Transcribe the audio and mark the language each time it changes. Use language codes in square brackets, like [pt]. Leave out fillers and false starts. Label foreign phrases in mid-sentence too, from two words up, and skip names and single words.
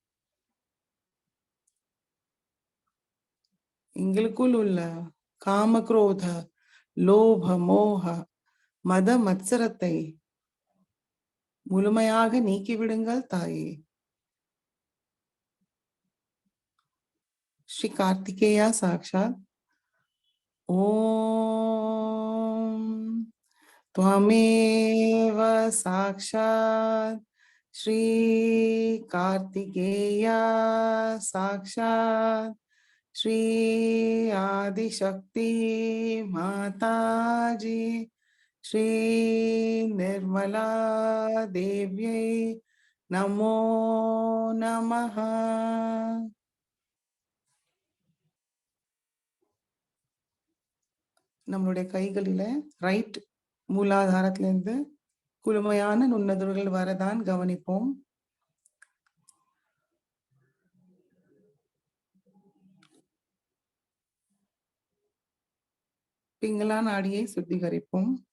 [ta] எங்களுக்குள் உள்ள காம குரோத லோப மோக மத மத்சரத்தை முழுமையாக நீக்கிவிடுங்கள் தாயே. ஸ்ரீ கார்த்திகேயா சாக்ஷாத். [sa] ஓம் त्वमेव साक्षात् श्री कार्तिकेया साक्षात् श्री आदिशक्ति माताजी श्री निर्मला देव्यै नमो नमः। [ta] நம்மளுடைய கைகளில ரைட் மூலாதாரத்திலிருந்து குளுமையான நுண்ணுதல்கள் வரதான் கவனிப்போம். பிங்களா நாடியை சுத்திகரிப்போம்.